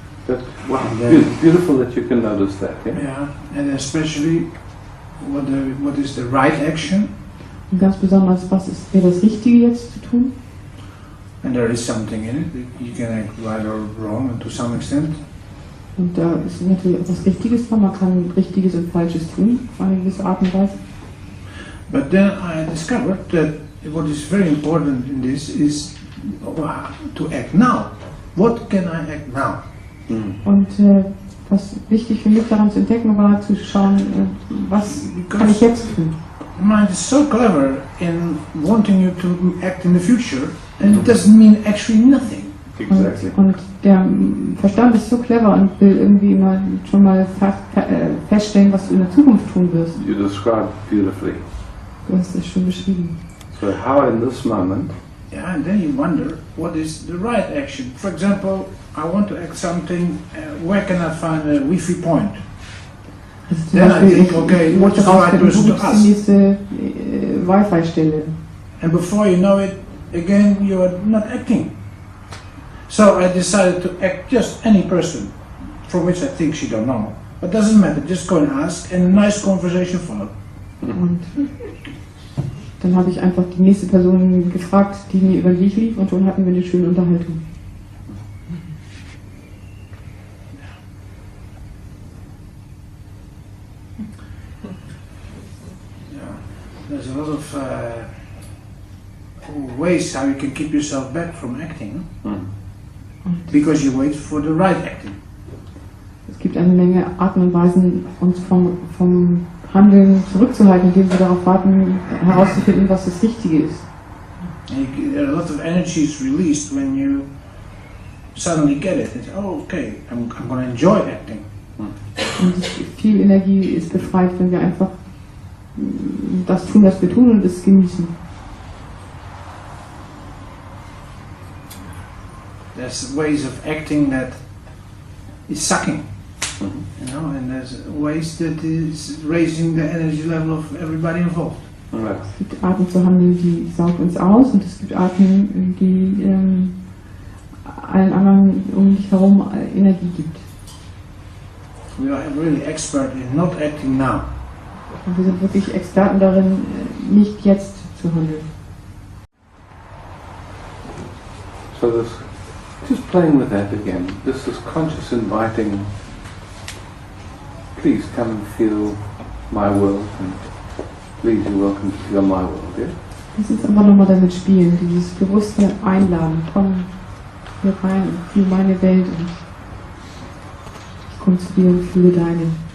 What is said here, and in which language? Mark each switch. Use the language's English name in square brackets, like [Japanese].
[English] But, wow, beautiful that you can notice that, yeah? Yeah, and especially what is the right action. [German] Und ganz besonders, was wäre das Richtige jetzt zu tun? [English] And there is something in it. You can act right or wrong, and to some extent. [German] Und da ist natürlich etwas Richtiges dran, man kann Richtiges und Falsches tun, auf eine gewisse Art und Weise. [English] But then I discovered that what is very important in this is to act now. What can I act now? [German] Und was wichtig für mich daran zu entdecken war, zu schauen, was kann ich jetzt tun? [English] The mind is so clever in wanting you to act in the future, and it doesn't mean actually nothing. Exactly. [German] Und der Verstand ist so clever und will irgendwie immer schon mal feststellen, was du in der Zukunft tun wirst. [English] You described beautifully. [German] Du hast es schon beschrieben. [English] So how in this moment, Yeah, and then you wonder what is the right action. For example, I want to act something. Where can I find a Wi-Fi point? [German] Also zum [English] Then [German] Beispiel, [English] I think, okay, what is the right person to [German] wo ist die [English] ask? [German] nächste Wi-Fi-Stelle? [English] And before you know it, again you are not acting. So I decided to act just any person from which I think she don't know. But doesn't matter, just go and ask, and a nice conversation followed. [German] Und dann habe ich einfach die nächste Person gefragt, die mir über den Weg lief, und schon hatten wir eine schöne Unterhaltung. [English] There's a lot of ways how you can keep yourself back from acting, because you wait for the right acting. [German] Es gibt eine Menge Arten und Weisen, uns vom Handeln zurückzuhalten, indem wir darauf warten, herauszufinden, was das Richtige ist. [English] And a lot of energy is released when you suddenly get it. It's, oh, okay, I'm going to enjoy acting. [German] Und viel Energie ist befreit, wenn wir einfach das tun, was wir tun und es genießen. [English] There's ways of acting that is sucking, you know, and there's ways that is raising the energy level of everybody involved. [German] Es gibt Arten zu handeln, die saugen uns aus, und es gibt Arten, die allen anderen um dich herum Energie gibt. [English] We are really expert in not acting now. [German] Und wir sind wirklich Experten darin, nicht jetzt zu handeln. [English] So this, just playing with that again, this is conscious inviting, please come and feel my world, and please you're welcome to feel my world, yeah? [German] Lass uns einfach nochmal damit spielen, dieses bewusste Einladen, komm hier rein und fühl meine Welt, und ich komme zu dir und fühle deine.